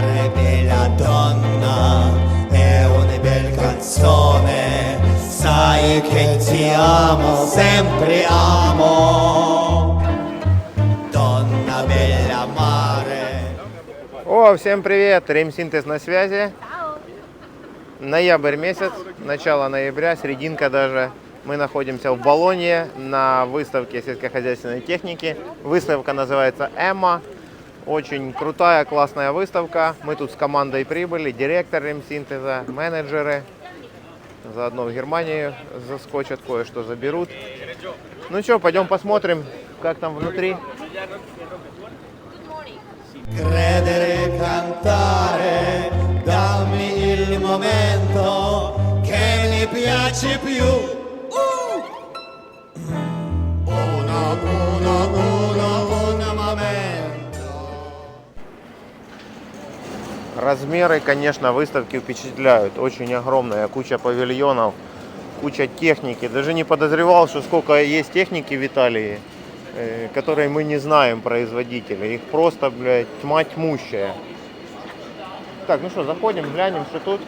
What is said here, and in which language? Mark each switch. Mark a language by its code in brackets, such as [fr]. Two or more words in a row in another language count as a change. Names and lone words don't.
[it] bella donna, è una bel canzone, sai che ti amo, sempre amo, donna bella mare. [ru] О, всем привет! Ремсинтез на связи. Ноябрь месяц, начало ноября, серединка даже. Мы находимся в Болонье на выставке сельскохозяйственной техники. Выставка называется «Эмма». Очень крутая, классная выставка. Мы тут с командой прибыли, директор Ремсинтеза, менеджеры. Заодно в Германию заскочат, кое-что заберут. Ну что, пойдем посмотрим, как там внутри. [it] Credere, cantare, dammi il momento che mi piace più. Un momento. [ru] Размеры, конечно, выставки впечатляют. Очень огромная, куча павильонов, куча техники. Даже не подозревал, что сколько есть техники в Италии, которые мы не знаем, производители. Их просто, блядь, тьма тьмущая. Так, ну что, заходим, глянем, что тут.